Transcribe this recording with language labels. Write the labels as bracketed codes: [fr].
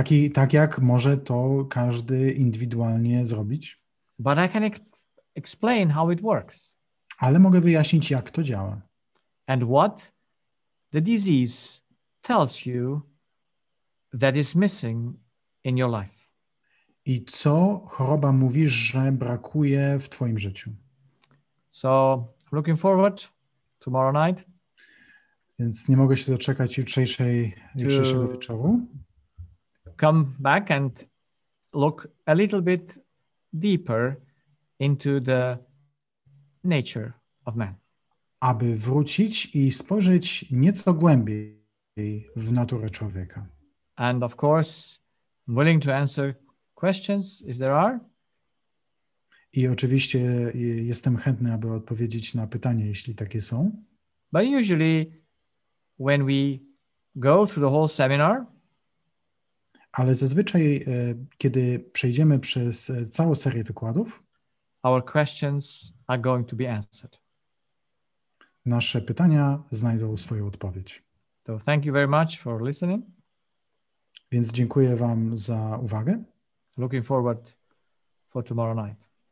[pl] Tak jak może to każdy indywidualnie zrobić. [en] But I can explain how it works. [pl] Ale mogę wyjaśnić, jak to działa. [en] And what the disease tells you that is missing in your life. [pl] I co choroba mówi, że brakuje w twoim życiu. [en] So, looking forward tomorrow night. [pl] Więc nie mogę się doczekać jutrzejszego wieczoru. [en] Come back and look a little bit deeper into the nature of man. [pl] Aby wrócić i spojrzeć nieco głębiej w naturę człowieka. [en] And of course, I'm willing to answer questions if there are. [pl] I oczywiście jestem chętny, aby odpowiedzieć na pytania, jeśli takie są. [en] But usually when we go through the whole seminar, [pl] ale zazwyczaj, kiedy przejdziemy przez całą serię wykładów, [en] our questions are going to be answered. [pl] Nasze pytania znajdą swoją odpowiedź. [en] So thank you very much for listening. [pl] Więc dziękuję wam za uwagę. [en] Looking forward for tomorrow night.